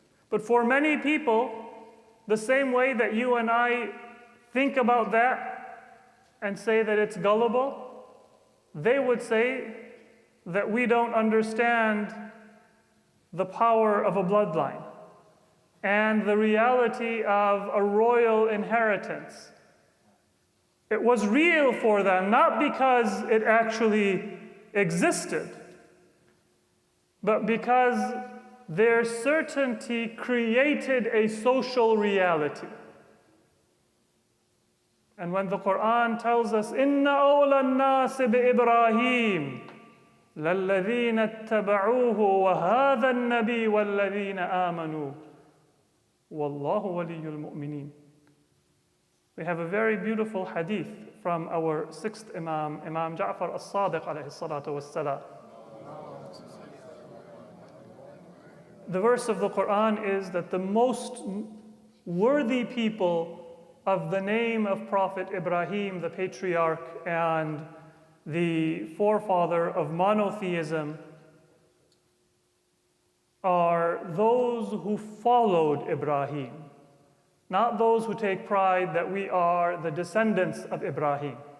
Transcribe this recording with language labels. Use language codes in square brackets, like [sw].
[en] But for many people, the same way that you and I think about that and say that it's gullible, they would say that we don't understand the power of a bloodline and the reality of a royal inheritance. It was real for them, not because it actually existed, but because their certainty created a social reality. And when the Quran tells us, [ar] إِنَّ أَوْلَى النَّاسِ بِإِبْرَاهِيمَ لَلَّذِينَ اتَّبَعُوهُ وَهَذَا النَّبِيُّ وَالَّذِينَ آمَنُوا وَاللَّهُ وَلِيُّ الْمُؤْمِنِينَ. [en] We have a very beautiful hadith from our sixth Imam, Imam Ja'far as-Sadiq alayhi salatu wassalam. The verse of the Quran is that the most worthy people of the name of Prophet Ibrahim, the patriarch and the forefather of monotheism, are those who followed Ibrahim, not those who take pride that we are the descendants of Ibrahim.